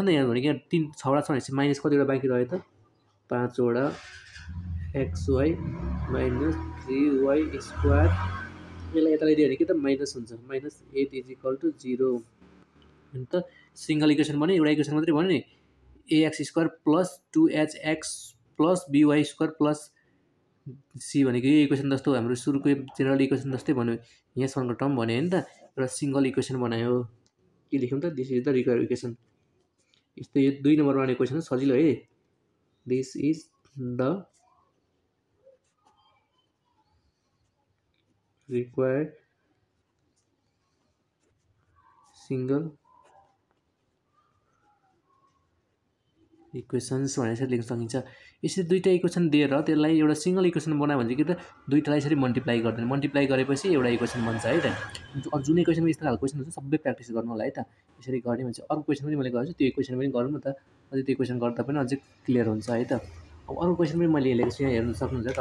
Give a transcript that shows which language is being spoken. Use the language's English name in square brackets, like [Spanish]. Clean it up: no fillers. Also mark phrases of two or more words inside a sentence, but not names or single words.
[Nepali] नि यहाँ भने यहाँ 3 6 वटा छ भनेपछि माइनस कतिवटा बाँकी रह्यो त 5 वटा [English] xy minus 3y square [Nepali] यसलाई यता ल्याइदियो भने के त माइनस हुन्छ [English] minus 8 is equal to 0 [Nepali] अनि त [English] single equation [Nepali] भने एउटा इक्वेसन मात्रै भन्यो नि [English] ax square plus 2hx plus by square plus c [Nepali] भनेको यो इक्वेसन जस्तो हाम्रो सुरुको [English] general equation [Nepali] जस्तै भन्यो यहाँसम्मको टर्म भन्यो हैन त एउटा [English] single equation [Nepali] बनायो के लेख्यौं त [English] this is the required equation [Nepali] यस्तो यो 2 नम्बरमा आउने क्वेसन सजिलो है [English] this is the required single equations [Nepali] भनेर लेख्न सकिन्छ यसरी दुईटा इक्वेसन दिएर त्यसलाई एउटा [English] single equation [Nepali] बनायो भने चाहिँ के त दुईटालाई यसरी मल्टिप्लाई गर्दैन मल्टिप्लाई गरेपछि एउटा इक्वेसन बन्छ है त जुन इक्वेसनमा यस्तो खालको क्वेसन हुन्छ सबै प्र्याक्टिस गर्नु होला है त यसरी गर्ने भने चाहिँ अर्को क्वेसन पनि मैले गर्छु त्यो इक्वेसन पनि गरौँ न त अझै त्यो इक्वेसन गर्दा पनि अझै क्लियर हुन्छ है त अब अर्को क्वेसन पनि मैले लेखेको छु, यहाँ हेर्न सक्नुहुन्छ त।